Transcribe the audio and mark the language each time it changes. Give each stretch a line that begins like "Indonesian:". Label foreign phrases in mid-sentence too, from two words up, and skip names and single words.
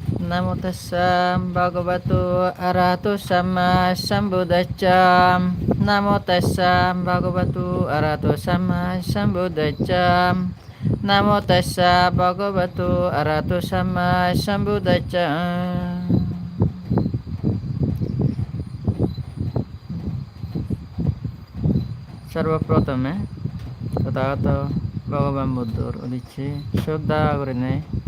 Pali: Namo tassa bhagavato arahato samma sambuddhassa. Namo tassa bhagavato arahato samma sambuddhassa. Namo tassa bhagavato arahato samma sambuddhassa.
Bangla: সর্বপ্রথমে তথাগত ভগবান বুদ্ধর উদ্দেশ্যে শ্রদ্ধা করে নেয়